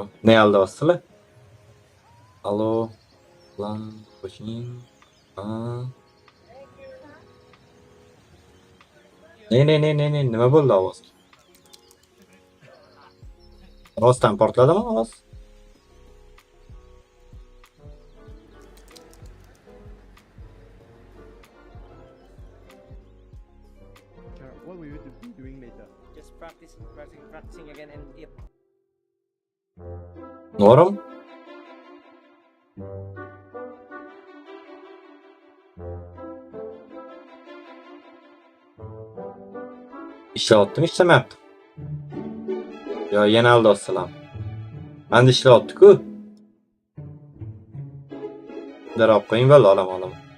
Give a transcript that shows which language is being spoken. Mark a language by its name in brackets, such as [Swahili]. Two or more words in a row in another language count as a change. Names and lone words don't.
[Uzbek] Ne aldasizlar? Allo. Lan, qo'shing. Ne, nima bo'ldi ovoz? Rostdan portladimi ovoz? [English] What will you be doing later? Just practicing again and eat. [Uzbek] Norm? İşlayotdim, ishlamayaptim. Yo, yana aldasizlar. Menda ishlayapti-ku. Darab qo'ying, bo'ldi, olaman.